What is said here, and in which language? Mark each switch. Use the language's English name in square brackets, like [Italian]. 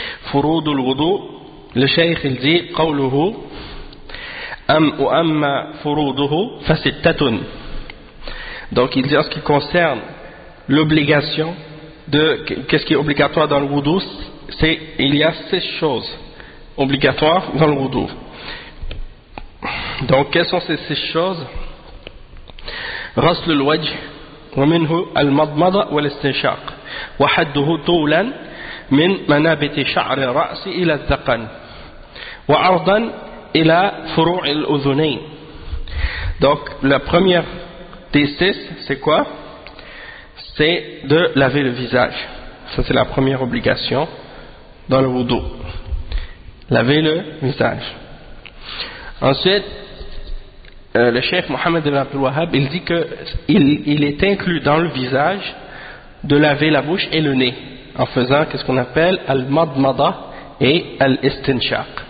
[French] Furud al-wudu, le cheikh il dit [Arabic] qawluhu amma furuduhu fasittatun. [French] Donc il dit en ce qui concerne l'obligation de qu'est-ce qui est obligatoire dans le wudu, c'est il y a 6 choses obligatoires dans le wudu. Donc quelles sont ces 6 choses? [Arabic] غسل الوجه ومنه المضمضة والاستنشاق وحده طولا من منابت شعر الرأس إلى الذقن وعرضا إلى فروع الأذنين. [French] Donc la première des 6 c'est quoi? C'est de laver le visage. Ça c'est la première obligation dans le wudu, laver le visage. Ensuite le cheikh Mohammed ibn Abdul Wahhab il dit qu'il est inclus dans le visage de laver la bouche et le nez en faisant ce qu'on appelle al-madmada et al-istinshaq.